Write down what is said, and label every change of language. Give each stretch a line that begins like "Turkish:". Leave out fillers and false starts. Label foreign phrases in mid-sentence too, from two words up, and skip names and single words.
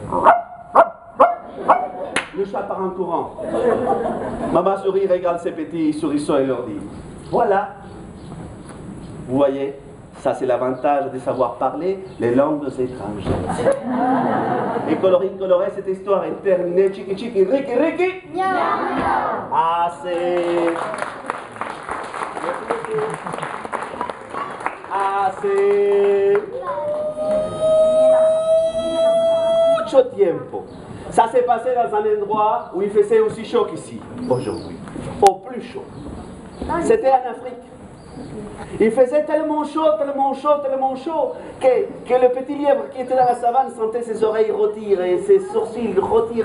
French: Le chat part en courant. Maman Souris regarde ses petits souriceaux et leur dit voilà. Vous voyez, ça c'est l'avantage de savoir parler les langues étrangères. Et coloris coloré, cette histoire est terminée. Chiki chiki, riki riki. Miaou miaou. Assez. Assez.
Spanish: Mucho tiempo.
French: Ça s'est passé dans un endroit où il faisait aussi chaud qu'ici, aujourd'hui. Au plus chaud. C'était en Afrique. Il faisait tellement chaud que le petit lièvre qui était dans la savane sentait ses oreilles rôtir et ses sourcils rôtir.